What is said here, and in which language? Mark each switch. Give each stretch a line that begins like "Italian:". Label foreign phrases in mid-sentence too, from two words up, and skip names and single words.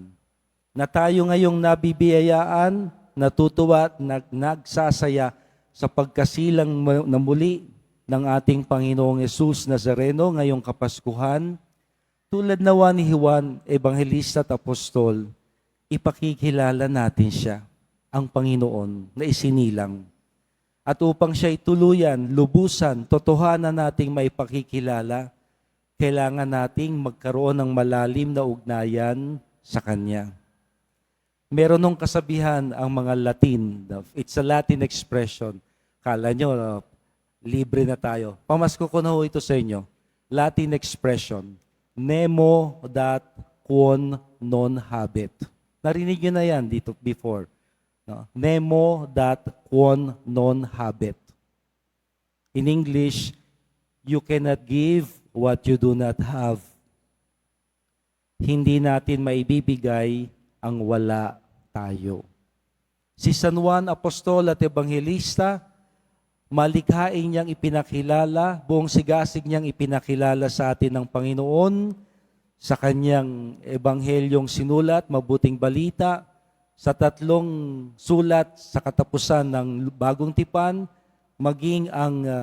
Filipino: Na tayo ngayong nabibiyayaan, natutuwa at nagsasaya sa pagkasilang na muli ng ating Panginoong Yesus Nazareno ngayong Kapaskuhan, tulad nawa ni Juan, Evangelista at Apostol, ipakikilala natin siya, ang Panginoon na isinilang. At upang siya'y tuluyan, lubusan, totohanan nating maipakikilala, kailangan nating magkaroon ng malalim na ugnayan sa Kanya. Meron nung kasabihan ang mga Latin.
English: It's a Latin expression.
Filipino: Kala nyo, libre na tayo. Pamasko ko na ho ito sa inyo.
English: Latin expression.
Latin: Nemo dat quon non habet.
Filipino: Narinig nyo na yan dito before.
English: No?
Latin: Nemo dat quon non habet.
English: In English, you cannot give what you do not have.
Filipino: Hindi natin maibibigay ang wala tayo. Si San Juan Apostol at Ebanghelista, malikhain niyang ipinakilala, buong sigasig niyang ipinakilala sa atin ng Panginoon sa kanyang ebanghelyong sinulat, Mabuting Balita, sa 3 sulat sa katapusan ng Bagong Tipan, maging ang